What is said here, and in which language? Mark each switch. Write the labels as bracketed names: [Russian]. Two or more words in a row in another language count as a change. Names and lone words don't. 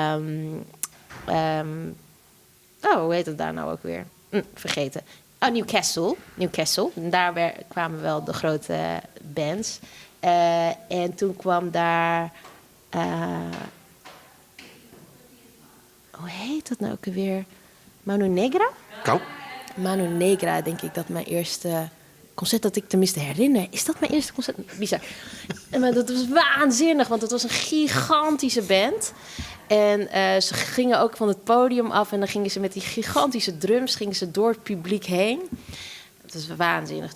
[Dutch] hoe heet het daar nou ook weer? Vergeten. Oh, Newcastle. En daar kwamen wel de grote bands. En toen kwam daar... hoe heet dat nou ook weer? Mano Negra? Kou? Mano Negra, denk ik dat mijn eerste concert dat ik tenminste herinner. Is dat mijn eerste concert? Bizar. Maar dat was waanzinnig, want het was een gigantische band. En ze gingen ook van het podium af en dan gingen ze met die gigantische drums gingen ze door het publiek heen. Dat was waanzinnig.